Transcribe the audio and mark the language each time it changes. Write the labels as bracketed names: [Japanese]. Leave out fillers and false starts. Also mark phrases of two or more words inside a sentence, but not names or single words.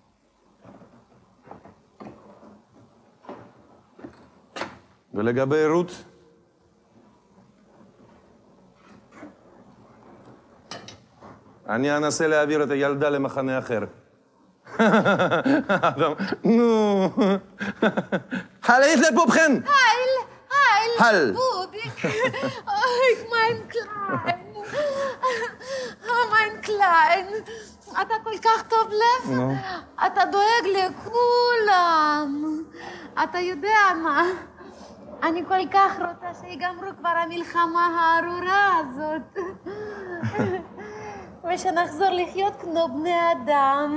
[Hebrew] ולגבי רות, אני אנסה להעביר את הילדה למחנה אחר. אדם, נו. [German] Hal Hitler Pupchen! Hal! Bubik! Oh, mein Klein! Oh, mein Klein! [Hebrew] אתה כל כך טוב לב? אתה דואג לכולם. אתה יודע מה? אני כל כך רוצה שיגמרו כבר המלחמה הארורה הזאת. ושנחזור לחיות כמו בני אדם.